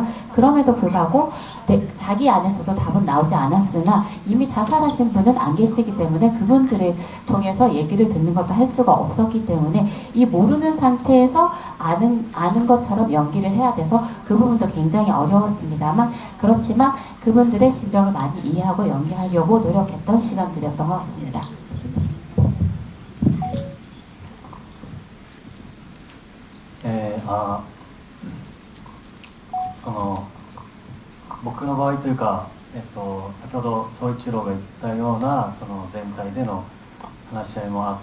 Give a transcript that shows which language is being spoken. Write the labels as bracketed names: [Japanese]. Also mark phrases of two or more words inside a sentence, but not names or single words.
[Korean] 그럼에도 불구하고 자기 안에서도 답은 나오지 않았으나 이미 자살하신 분은 안 계시기 때문에 그분들을 통해서 얘기를 듣는 것도 할 수가 없었기 때문에 이 모르는 상태에서 아는 것처럼 연기를 해야 돼서 그 부분도 굉장히 어려웠습니다만, 그렇지만 그분들의 심정을 많이 이해하고 연기하려고 노력했던 시간들이었던 것 같습니다. [Japanese] その僕の場合というか、先ほど宗一郎が言ったようなその全体での話し合いもあ